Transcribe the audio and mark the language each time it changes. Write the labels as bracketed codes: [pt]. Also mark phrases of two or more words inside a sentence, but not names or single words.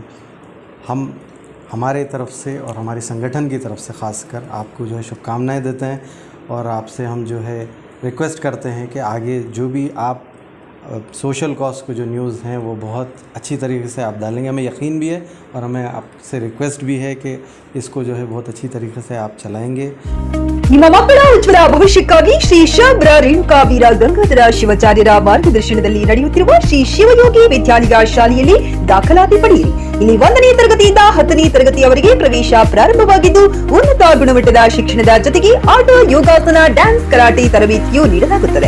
[hi] हम हमारे तरफ से और हमारे संगठन की तरफ से ख़ासकर आपको जो है शुभकामनाएं देते हैं, और आपसे हम जो है रिक्वेस्ट करते हैं कि आगे जो भी आप सोशल कॉज को जो न्यूज़ हैं वो बहुत अच्छी तरीके से आप डालेंगे. हमें यकीन भी है और हमें आपसे रिक्वेस्ट भी है कि इसको जो है बहुत अच्छी तरीके से आप चलाएंगे. [kn] ನಿಮ್ಮ ಮಕ್ಕಳ ಉಜ್ವಲ ಭವಿಷ್ಯಕ್ಕಾಗಿ ಶ್ರೀ ಶಾಬ್ರ ರೇಣುಕಾವೀರ ಗಂಗಾಧರ ಶಿವಾಚಾರ್ಯರ ಮಾರ್ಗದರ್ಶನದಲ್ಲಿ ನಡೆಯುತ್ತಿರುವ ಶ್ರೀ ಶಿವಯೋಗಿ ವಿದ್ಯಾಲಯ ಶಾಲೆಯಲ್ಲಿ ದಾಖಲಾತಿ ಪಡೆಯಿರಿ. ಇಲ್ಲಿ 1ನೇ ತರಗತಿಯಿಂದ 10ನೇ ತರಗತಿಯವರೆಗೆ ಪ್ರವೇಶ ಪ್ರಾರಂಭವಾಗಿದ್ದು, ಉನ್ನತ ಗುಣಮಟ್ಟದ ಶಿಕ್ಷಣದ ಜೊತೆಗೆ ಆಟ, ಯೋಗಾಸನ, ಡ್ಯಾನ್ಸ್, ಕರಾಟೆ ತರಬೇತಿಯೂ ನೀಡಲಾಗುತ್ತದೆ.